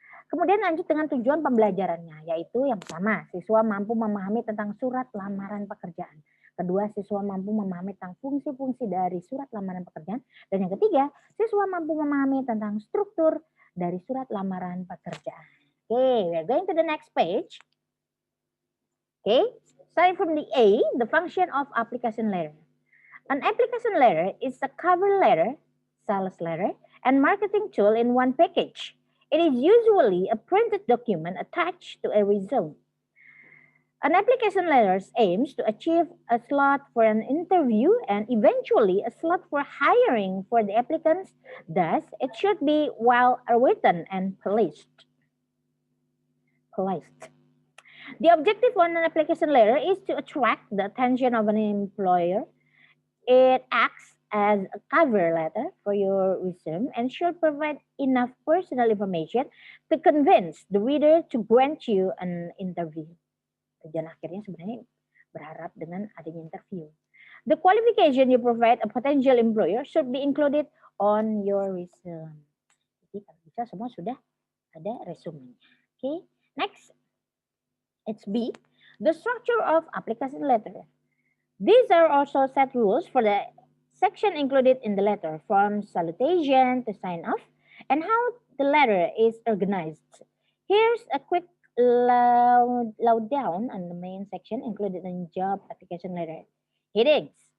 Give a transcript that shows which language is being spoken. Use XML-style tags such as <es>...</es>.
<id>Kemudian lanjut dengan tujuan pembelajarannya, yaitu yang pertama, siswa mampu memahami tentang surat lamaran pekerjaan. Kedua, siswa mampu memahami tentang fungsi-fungsi dari surat lamaran pekerjaan. Dan yang ketiga, siswa mampu memahami tentang struktur dari surat lamaran pekerjaan.</id> <en>Okay, we are going to the next page. Okay, starting from the A, the function of application letter. An application letter is a cover letter, sales letter, and marketing tool in one package. It is usually a printed document attached to a resume. An application letter aims to achieve a slot for an interview and eventually a slot for hiring for the applicants. Thus, it should be well written and polished. The objective of an application letter is to attract the attention of an employer. It acts as a cover letter for your resume and should provide enough personal information to convince the reader to grant you an interview.</en> <id>Tujuan akhirnya sebenarnya berharap dengan adanya interview.</id> <en>The qualification you provide a potential employer should be included on your resume.</en> <id>Jadi kalau bisa semua sudah ada resume.</id> <en>Okay, next. It's B. The structure of application letter. These are also set rules for the section included in the letter, from salutation to sign off, and how the letter is organized. Here's a quick lowdown on the main section included in job application letter. Headings.</en>